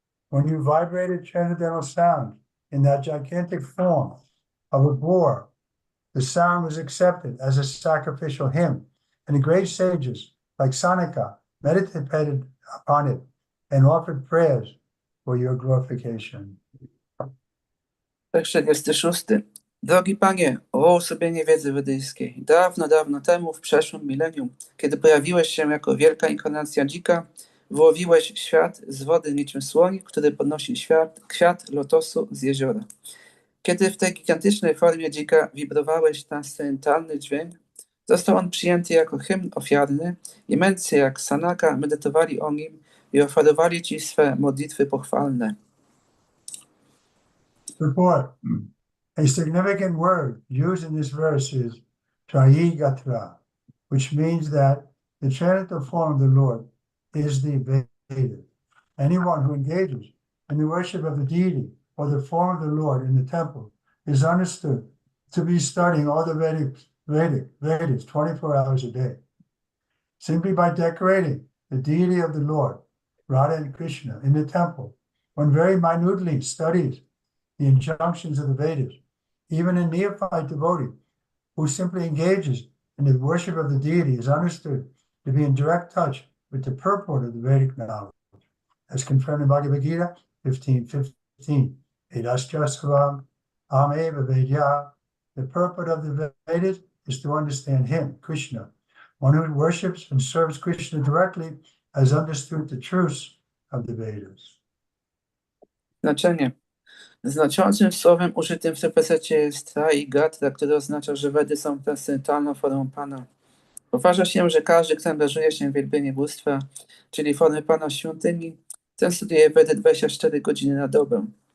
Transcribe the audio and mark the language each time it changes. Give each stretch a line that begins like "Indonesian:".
English: When you vibrated transcendental sound in that gigantic form of a boar the sound was accepted as a sacrificial hymn, and the great sages like Sanaka meditated upon it and offered prayers for your glorification.
Polish: Tekst 46. Drogi Panie, o uosobienie wiedzy wedyjskiej, dawno, dawno temu, w przeszłym milenium, kiedy pojawiłeś się jako wielka inkarnacja dzika, wyłowiłeś świat z wody niczym słoń, który podnosi kwiat lotosu z jeziora. Kiedy w tej gigantycznej formie dzika wibrowałeś transcendentalny dźwięk, został on przyjęty jako hymn ofiarny i mędrcy jak Sanaka medytowali o nim i oferowali ci swe modlitwy pochwalne.
English: Report. A significant word used in this verse is Trayigatra, which means that the transcendental form of the Lord is the Veda. Anyone who engages in the worship of the deity or the form of the Lord in the temple is understood to be studying all the Vedas 24 hours a day. Simply by decorating the deity of the Lord, Radha and Krishna, in the temple, one very minutely studies the injunctions of the Vedas. Even a neophyte devotee who simply engages in the worship of the deity is understood to be in direct touch with the purport of the Vedic knowledge, as confirmed in Bhagavad Gita 15:15.
Sanskrit: Vedasya Swavam Ameva Vedya.
English: The purport of the Vedas is to understand him, Krishna. One who worships and serves Krishna directly has understood the truths of the Vedas.
Polish: Znaczenie. Znaczącym słowem użytym w tym wersecie jest Trayigatra, które oznacza, że Vedy są transcendentalną formą Pana. Uważa się, że każdy, kto angażuje się w wielbienie bóstwa, czyli formy Pana w świątyni, ten studiuje Vedy 24 godziny na dobę.